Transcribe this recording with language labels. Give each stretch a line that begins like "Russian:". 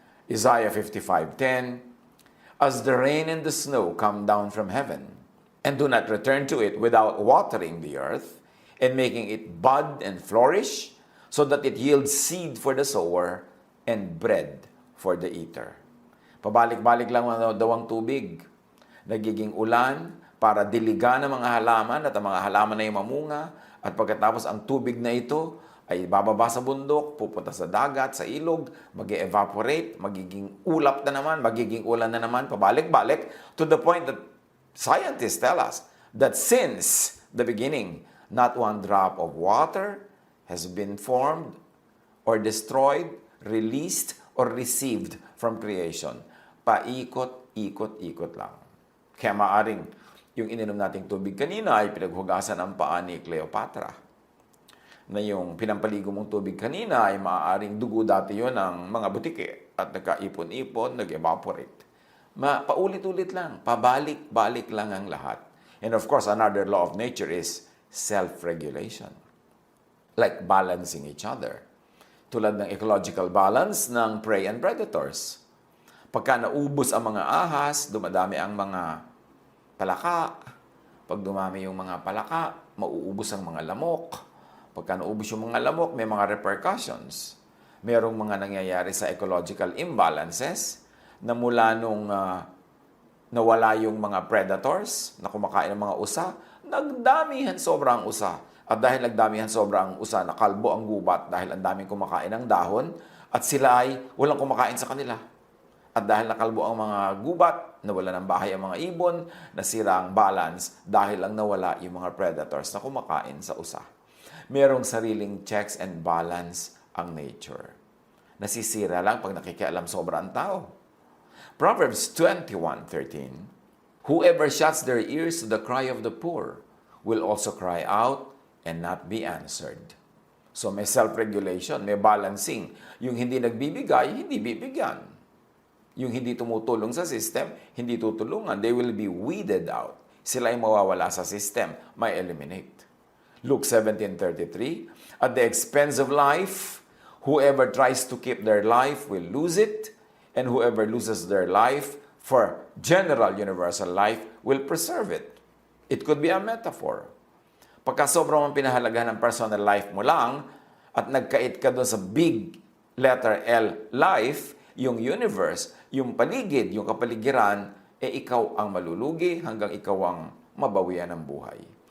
English: Isaiah 55:10, as the rain and the snow come down from heaven, and do not return to it without watering the earth, and making it bud and flourish, so that it yields seed for the sower and bread for the eater.
Filipino: Pabalik-balik lang daw ang tubig. Nagiging ulan para diligan ang mga halaman at ang mga halaman ay mamunga, at pagkatapos ang tubig na ito ay bababa sa bundok, pupunta sa dagat, sa ilog, mag-evaporate, magiging ulap na naman, magiging ulan na naman, pabalik-balik,
English: to the point that scientists tell us that since the beginning, not one drop of water has been formed or destroyed, released, or received from creation.
Filipino: Paikot-ikot-ikot lang. Kaya maaring yung ininom nating tubig kanina ay pinaghugasan ang paa ni Cleopatra. Na yung pinampaligo mong tubig kanina ay maaaring dugo dati yun ng mga butike at nagkaipon-ipon, nag-evaporate. Paulit-ulit lang, pabalik-balik lang ang lahat.
English: And of course, another law of nature is self-regulation. Like balancing each other.
Filipino: Tulad ng
English: ecological balance ng prey and predators.
Filipino: Pagka naubos ang mga ahas, dumadami ang mga palaka. Pag dumami yung mga palaka, mauubos ang mga lamok. Pagka naubos yung mga lamok, may mga repercussions. Merong mga nangyayari sa ecological imbalances na mula nung nawala yung mga predators na kumakain ng mga usa, nagdamihan sobrang usa. At dahil nagdamihan sobrang usa, nakalbo ang gubat dahil ang daming kumakain ng dahon at sila ay walang kumakain sa kanila. At dahil nakalbo ang mga gubat, nawala ng bahay ang mga ibon, nasira ang balance dahil lang nawala yung mga predators na kumakain sa usa. Merong sariling checks and balance ang nature. Nasisira lang pag nakikialam sobra ang tao.
English: Proverbs 21:13, whoever shuts their ears to the cry of the poor will also cry out and not be answered.
Filipino: So may self-regulation, may balancing. Yung hindi nagbibigay, hindi bibigyan. Yung hindi tumutulong sa system, hindi tutulungan.
English: They will be weeded out.
Filipino: Sila ay mawawala sa system, may eliminate.
English: Luke 17:33, at the expense of life, whoever tries to keep their life will lose it, and whoever loses their life for general universal life will preserve it. It could be a metaphor.
Filipino: Pagka sobrang pinahalagahan ng personal life mo lang, at nagkait ka doon sa big letter L, life, yung universe, yung paligid, yung kapaligiran, ikaw ang malulugi hanggang ikaw ang mabawian ng buhay.